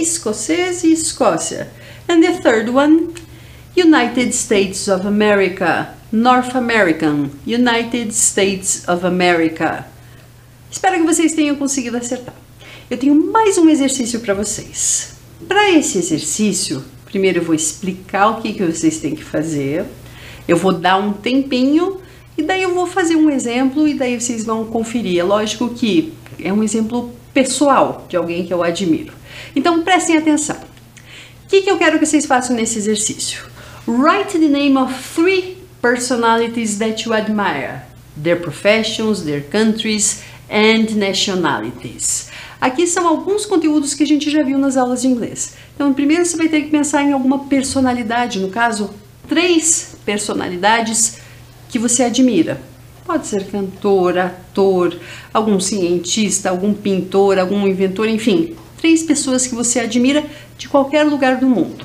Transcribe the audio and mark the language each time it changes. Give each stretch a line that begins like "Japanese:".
Portuguese: Escocês e Escócia.
English: And the third one, United States of America. North American, United States of America.
Portuguese: Espero que vocês tenham conseguido acertar. Eu tenho mais um exercício para vocês. Para esse exercício, primeiro eu vou explicar o que vocês têm que fazer. Eu vou dar um tempinho e daí eu vou fazer um exemplo e daí vocês vão conferir. É lógico que é um exemplo pessoal de alguém que eu admiro. Então prestem atenção. O que eu quero que vocês façam nesse exercício?
English: Write the name of 3 personalities that you admire. Their professions, their countries and nationalities.
Portuguese: Aqui são alguns conteúdos que a gente já viu nas aulas de inglês. Então, primeiro você vai ter que pensar em alguma personalidade, no caso, 3 personalidades que você admira. Pode ser cantor, ator, algum cientista, algum pintor, algum inventor, enfim, 3 pessoas que você admira de qualquer lugar do mundo.